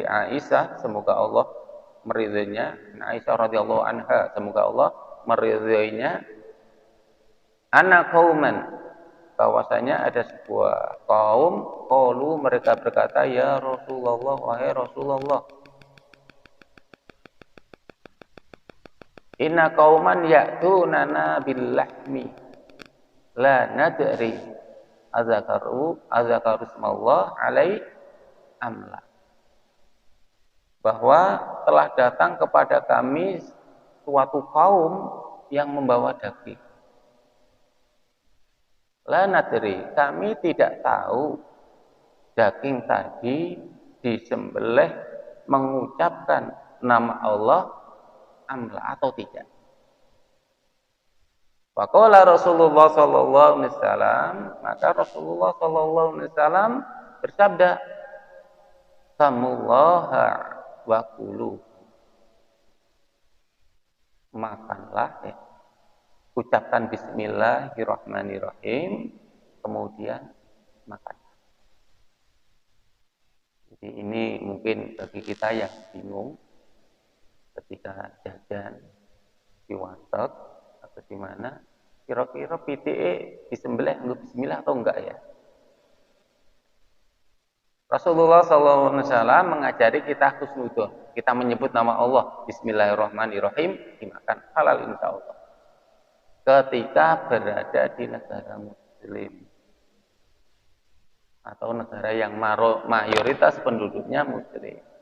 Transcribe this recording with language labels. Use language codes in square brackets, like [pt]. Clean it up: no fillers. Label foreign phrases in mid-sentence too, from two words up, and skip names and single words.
[id] Aisyah, semoga Allah meridhoinya, Aisyah [ar] رضي الله عنها, [id] semoga Allah meridhoinya, [ar] أن قوما, [id] bahwasanya ada sebuah kaum, qalu, mereka berkata, [ar] يا رسول الله, [id] wahai Rasulullah, [ar] إن قوما يأتوننا باللحم لا ندري أذكر اسم الله عليه أم لا. [id] Bahwa telah datang kepada kami suatu kaum yang membawa daging. [ar] لا ندري, [id] kami tidak tahu daging tadi disembelih mengucapkan nama Allah amla atau tidak. [ar] فقال رسول الله صلى الله عليه وسلم, [id] maka Rasulullah [ar] صلى الله عليه وسلم [id] bersabda, [ar] سموا الله وكلوا. [id] Makanlah, ya. Ucapkan bismillahirrahmanirrahim, kemudian makan. Jadi ini mungkin bagi kita yang bingung ketika jajan di warteg atau di mana, kira-kira pitike disembelih nggo bismillah atau enggak ya? Rasulullah SAW mengajari kita husnudzon. Kita menyebut nama Allah, Bismillahirrahmanirrahim, dimakan halal [ar] إن شاء الله. [id] Ketika berada di negara Muslim atau negara yang mayoritas penduduknya Muslim.